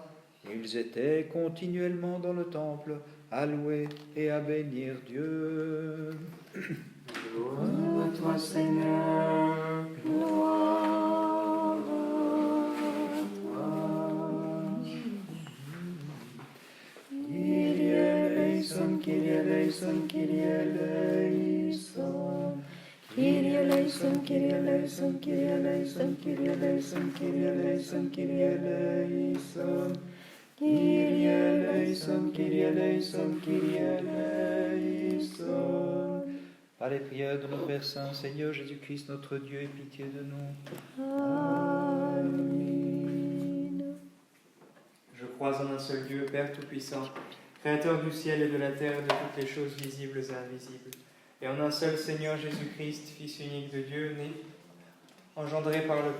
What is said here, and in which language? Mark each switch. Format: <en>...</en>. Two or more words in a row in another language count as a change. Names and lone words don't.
<fr>Ils étaient continuellement dans le temple, à louer et à bénir Dieu. Gloire à toi, Seigneur. Gloire à toi.</fr> <el>Κύριε ἐλέησον, Κύριε ἐλέησον, Κύριε ἐλέησον. Κύριε ἐλέησον, Κύριε ἐλέησον, Κύριε ἐλέησον, Κύριε ἐλέησον, Κύριε ἐλέησον, Κύριε ἐλέησον. Κύριε ἐλέησον, Κύριε ἐλέησον, Κύριε ἐλέησον.</el> <fr>Par les prières de notre Père Saint, Seigneur Jésus-Christ, notre Dieu, aie pitié de nous. Amen. Je crois en un seul Dieu, Père Tout-Puissant, Créateur du ciel et de la terre, de toutes les choses visibles et invisibles, et en un seul Seigneur Jésus-Christ, Fils unique de Dieu, né, engendré par le</fr>